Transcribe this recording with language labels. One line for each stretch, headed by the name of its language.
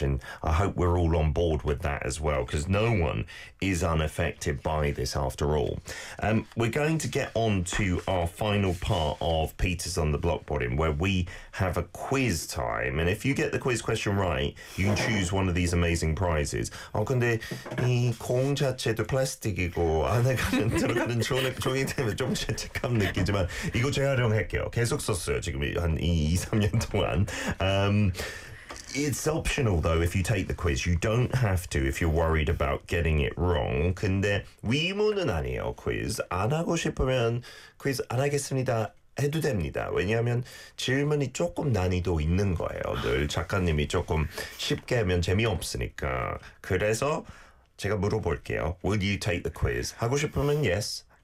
English: And I hope we're all on board with that as well, because no one is unaffected by this after all. We're going to get on to our final part of Peter's on the Block, Bordium, where we have a quiz time. And if you get the quiz question right, you can choose one of these amazing prizes.
Korean: 근데 이 공 자체도 플라스틱이고 안에 가면 들어가는 종이 때문에 좀 죄책감 느끼지만 이거 재활용할게요. 계속 썼어요. 지금 한 2-3년 동안.
English: It's optional though if you take the quiz. You don't have to if you're worried about getting it wrong.
Korean: 근데 의무는 아니에요. 퀴즈 안 하고 싶으면 퀴즈 안 하겠습니다. 해도 됩니다. 왜냐하면 질문이 조금 난이도 있는 거예요. 늘 작가님이 조금 쉽게 하면 재미없으니까. 그래서 제가 물어볼게요.
English: Will you take the quiz?
Korean: 하고 싶으면 yes,